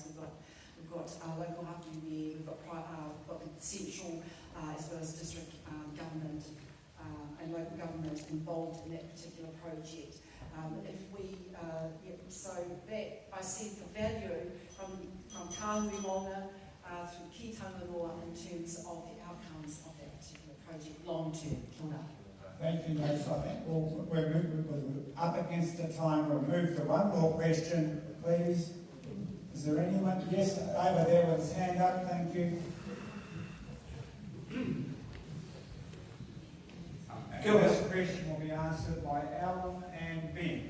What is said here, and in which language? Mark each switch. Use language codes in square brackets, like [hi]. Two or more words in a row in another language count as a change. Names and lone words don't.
[en] We've got local hapu there. We've got the central as well as district government and local government involved in that particular project. So that I see the value from [mi] Kānui Maunga [en] through [mi] Ki Tangaroa [en] in terms of the outcomes of that particular project long term. [mi] Kia ora. [en] Thank you, Liz. I think we're up against the time. We'll move to one more question, please. Is there anyone? Yes, over there with his hand up. Thank you. This question will be answered by Alan and Ben.